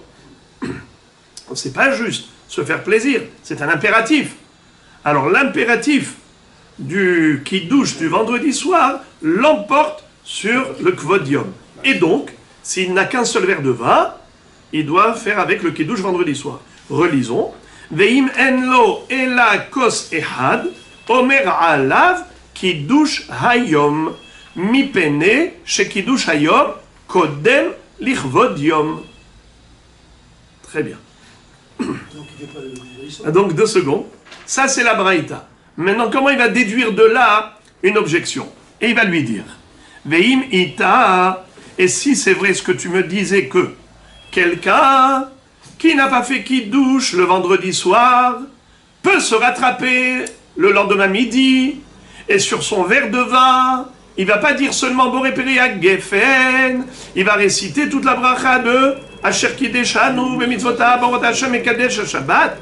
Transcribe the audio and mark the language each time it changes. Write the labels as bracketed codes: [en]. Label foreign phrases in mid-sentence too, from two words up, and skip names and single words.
[fr] C'est pas juste se faire plaisir, c'est un impératif. Alors l'impératif du kiddush du vendredi soir l'emporte sur le [he] כבוד יום. [fr] Et donc, s'il n'a qu'un seul verre de vin, il doit faire avec le kiddush vendredi soir. Relisons. [he] ואם אין לו אלא כוס אחד, אומר עליו קידוש היום, מפני שקידוש היום, קודם לכבוד יום. [fr] Très bien. Donc 2 secondes. Ça c'est la braïta. Maintenant, comment il va déduire de là une objection? Et il va lui dire [he] ואם איתא. [fr] Et si c'est vrai ce que tu me disais que quelqu'un qui n'a pas fait kiddush le vendredi soir peut se rattraper le lendemain midi et sur son verre de vin, il va pas dire seulement [he] בורא פרי הגפן, [fr] il va réciter toute la bracha de [he] אשר קדשנו, במצותיו, [fr] Borot Hashem et [he] קדש שבת.